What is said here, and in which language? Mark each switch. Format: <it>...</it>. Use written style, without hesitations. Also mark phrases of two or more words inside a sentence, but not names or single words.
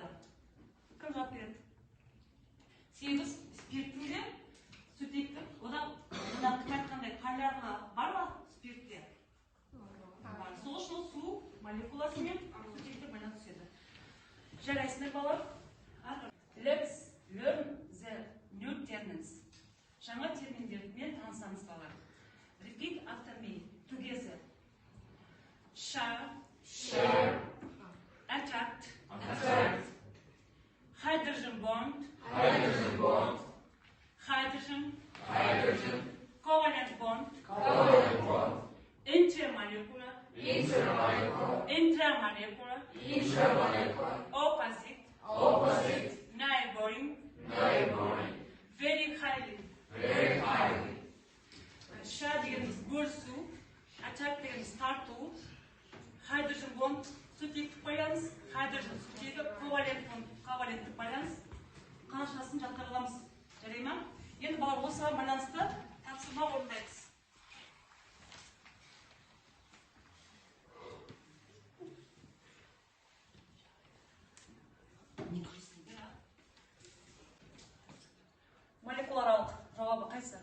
<kk>Кім жауап береді? Себебі спирттің де сутектің, одан кім айтқандай полярлы бар ма спиртте? Сол үшін ол су молекуласымен сутектік байланыс түседі. Жарайсыңдар балар?</kk> <en>Let's learn the new terms.</en> <kk>Жаңа терминдермен танысамыз балар.</kk> <en>Repeat after me. Together. Share. Attract. Hydrogen bond. Hydrogen. Covalent bond. Intermolecular. Intramolecular. Opposite. Neighboring. Very highly.</en> <kk>Share дегеніміз бөлісу, attract дегеніміз тарту,</kk> <en>hydrogen bond</en> <kk>сутектік байланыс, hydrogen сутегі, коваленттік байланыс. Қаншасын жаттап аламыз. Жарай ма? Енді балар осыған байланысты тапсырма орындаймыз. Молекуларалық жауабы қайсы?</kk>